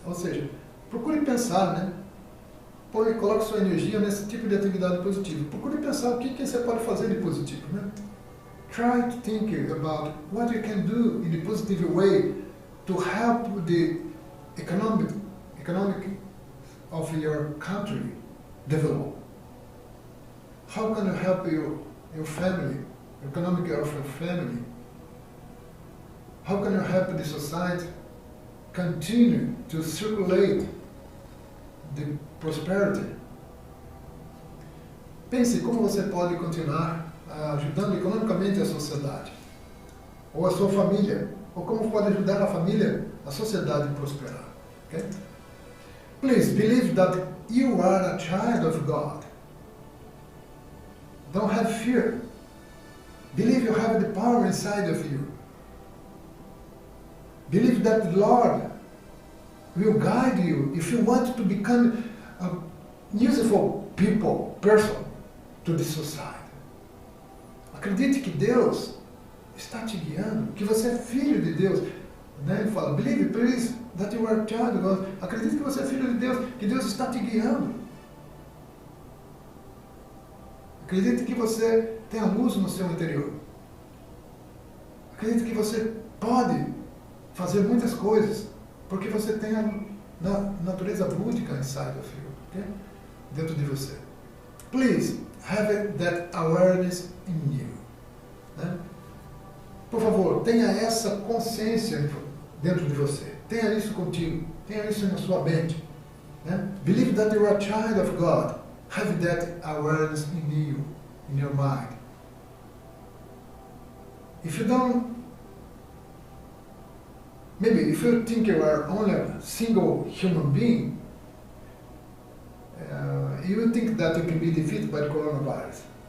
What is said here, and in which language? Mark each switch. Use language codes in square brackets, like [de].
[pt] Ou seja, procure pensar, né? Coloque sua energia nesse tipo de atividade positiva. Procure pensar o que você pode fazer de positivo, né? [en] Try to think about what you can do in a positive way to help the economic of your country develop. How can you help your family, economic of your family? How can you help the society continue to circulate the prosperity? Pense como você pode continuar ajudando economicamente a sociedade, ou a sua família, ou como pode ajudar a família, a sociedade a prosperar. Okay? Please believe that you are a child of God. Don't have fear. Believe you have the power inside of you. Believe that the Lord will guide you if you want to become a useful person to the society. [pt] Acredite que Deus está te guiando, que você é filho de Deus. Né? Ele fala, [en] believe, please, that you are a child of God. [pt] Acredite que você é filho de Deus, que Deus está te guiando. Acredite que você tem a luz no seu interior. Acredite que você pode fazer muitas coisas, porque você tem a natureza búdica [en] inside of you, [pt] okay? Dentro de você. [en] Please have that awareness in you. [pt] Né? Por favor, tenha essa consciência dentro de você. Tenha isso contigo. Tenha isso na sua mente. Né? [en] Believe that you are a child of God. Have that awareness in you, in your mind. If you don't, maybe if you think you are only a single human being, you will think that you can be defeated by the coronavirus.